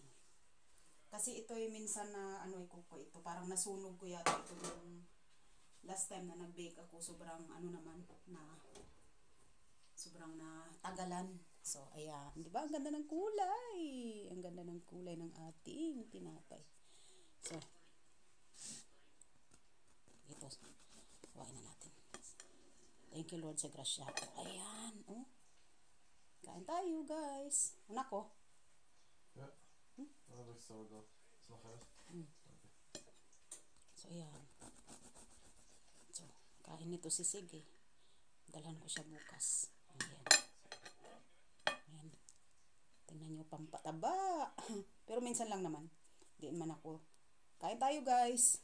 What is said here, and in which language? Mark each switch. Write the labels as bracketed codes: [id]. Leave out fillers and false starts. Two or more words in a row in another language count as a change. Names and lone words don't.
[tl] Kasi ito ay minsan na, ko ito, parang nasunog ko yata ito yung [en] last time [tl] na nag-bake ako. Sobrang, sobrang na tagalan. So, ayan. Di ba? Ang ganda ng kulay. Ang ganda ng kulay ng ating tinapay. So, ito. Kuhain na natin. [en] Thank you, [tl] Lord, sa grasya. Ayan. Oh. Kain tayo, guys. Anak ko. [nl] Ja. Dat heb ik zo gedaan. Is nog uit? [tl] So, ayan. So, kain nito si Sig eh. Dalhan ko siya bukas. Ayan. Ayan. Tingnan nyo, pampataba. Pero minsan lang naman. Diin man ako. Kain tayo, guys.